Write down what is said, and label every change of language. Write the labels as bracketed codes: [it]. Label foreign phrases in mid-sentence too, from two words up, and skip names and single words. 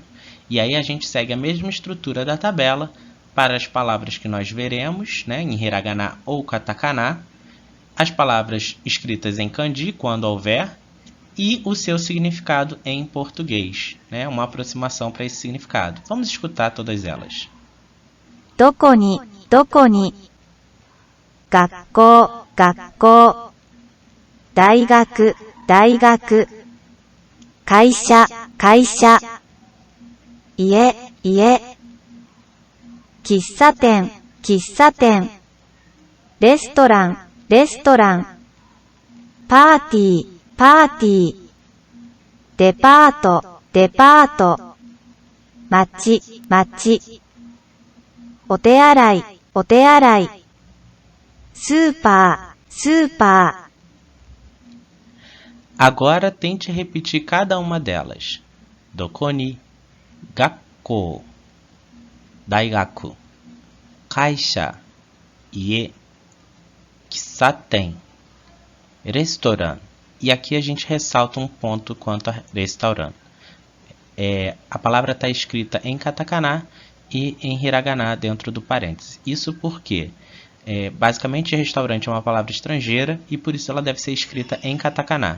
[pt] E aí a gente segue a mesma estrutura da tabela para as palavras que nós veremos, em hiragana ou katakana, as palavras escritas em kanji, quando houver, e o seu significado em português, uma aproximação para esse significado. Vamos escutar todas elas. [ja] どこに、どこに。学校、学校. 大学、大学. 会社、会社. 家、家. 喫茶店、喫茶店. レストラン、レストラン。パーティー、パーティー. デパート、デパート. 町、町. お手洗い、お手洗い。スーパー、スーパー。 [pt] Agora tente repetir cada uma delas. [ja] どこに、学校、大学、会社、家、喫茶店, restaurant. [pt] E aqui a gente ressalta um ponto quanto a restaurant. A palavra está escrita em katakana e em hiragana dentro do parêntese. Isso porque, basicamente, restaurante é uma palavra estrangeira e por isso ela deve ser escrita em katakana.